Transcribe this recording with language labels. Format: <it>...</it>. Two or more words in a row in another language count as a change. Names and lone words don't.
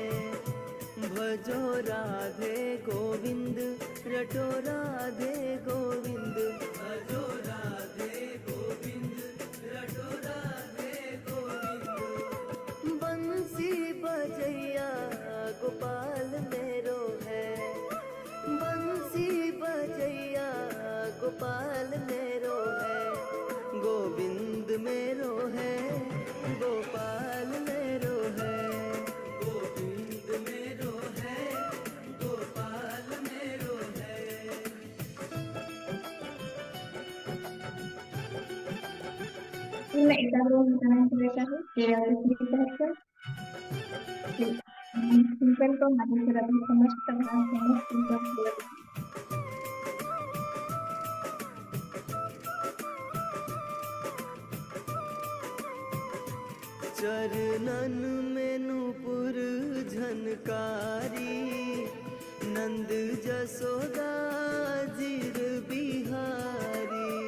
<hi>भजो राधे गोविंद रटो राधे गोविंद भजो राधे गोविंद रटो राधे गोविंद. बंसी बजैया गोपाल मेरो है, बंसी बजैया गोपाल मेरो है. गोविंद मेरो है गोपाल मेरो है, गोविंद मेरो है गोपाल मेरो है.</hi> <mr>पूर्ण एकाग्र करायचं आहे. सिंपल तो माझ्या शरीरातील समस्त भाग</mr> <hi>चरणन में नूपुर झनकारी, नंद जसोदा जीर बिहारी.</hi>